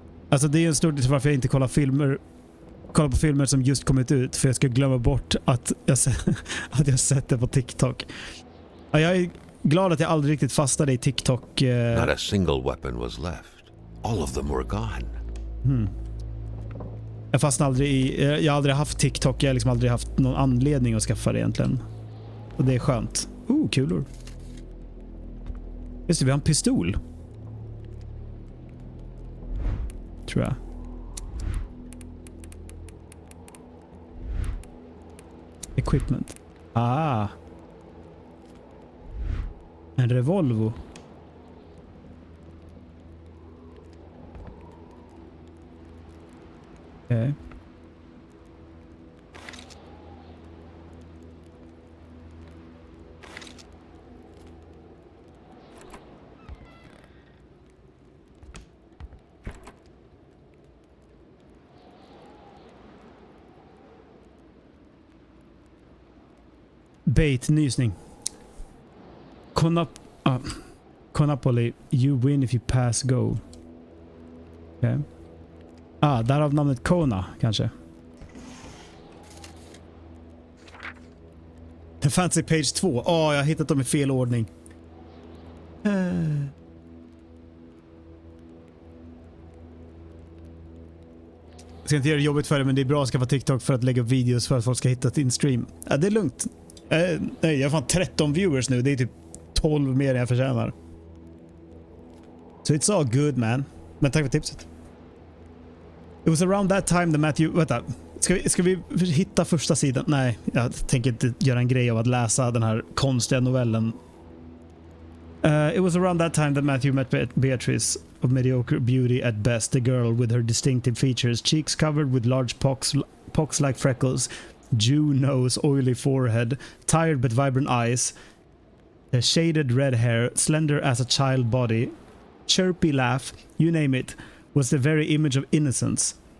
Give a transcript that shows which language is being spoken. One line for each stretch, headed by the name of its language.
Swedish: Alltså det är en stor del till varför jag inte kollar på filmer som just kommit ut, för jag ska glömma bort att jag sett det på TikTok. Ja, jag är glad att jag aldrig riktigt fastnade i TikTok.
English: Not a single weapon was left. All of them were gone.
Swedish: Jag fastnade aldrig i... Jag har aldrig haft TikTok. Jag har liksom aldrig haft någon anledning att skaffa det egentligen. Och det är skönt. Kulor. Just det, vi har en pistol. Tror jag.
English: Equipment.
Swedish: En revolver. Okej. Bait, nysning.
English: Konapoli, you win if you pass go.
Swedish: Okej. Därav namnet Kona, kanske.
English: Fancy page 2.
Swedish: Jag har hittat dem i fel ordning. Jag ska inte göra det jobbigt för det, men det är bra att skaffa TikTok för att lägga upp videos för att folk ska hitta din stream. Det är lugnt. Nej, jag har fan 13 viewers nu. Det är typ 12 mer än jag förtjänar.
English: So it's all good, man.
Swedish: Men tack för tipset.
English: It was around that time that Matthew...
Swedish: Vänta. Ska vi hitta första sidan? Nej, jag tänker inte göra en grej av att läsa den här konstiga novellen.
English: It was around that time that Matthew met Beatrice, of mediocre beauty at best, the girl with her distinctive features, cheeks covered with large pox-like freckles, Jew nose, oily forehead, tired but vibrant eyes, shaded red hair, slender as a child body, chirpy laugh, you name it, was the very image of innocence.